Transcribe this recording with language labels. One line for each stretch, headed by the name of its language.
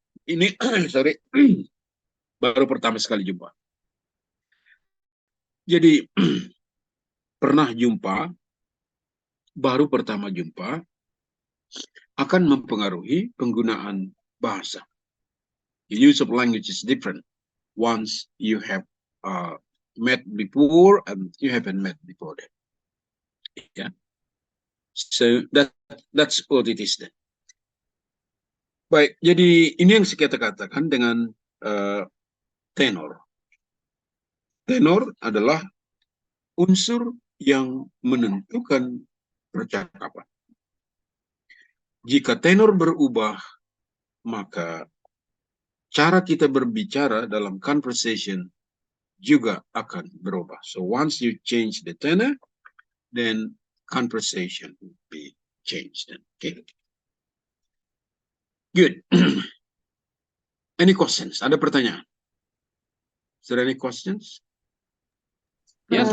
Indonesian: Ini, sorry, baru pertama sekali jumpa. Jadi, pernah jumpa, baru pertama jumpa, akan mempengaruhi penggunaan bahasa.
English: The use of language is different once you have met before and you haven't met before that. Yeah. So that's what it is then.
Indonesian: Baik, jadi ini yang saya katakan dengan tenor. Tenor adalah unsur yang menentukan percakapan. Jika tenor berubah, maka cara kita berbicara dalam conversation juga akan berubah.
English: So once you change the tenor, then conversation will be changed. Okay. Good. Any questions?
Indonesian: Ada pertanyaan?
English: Is there any questions? Yes,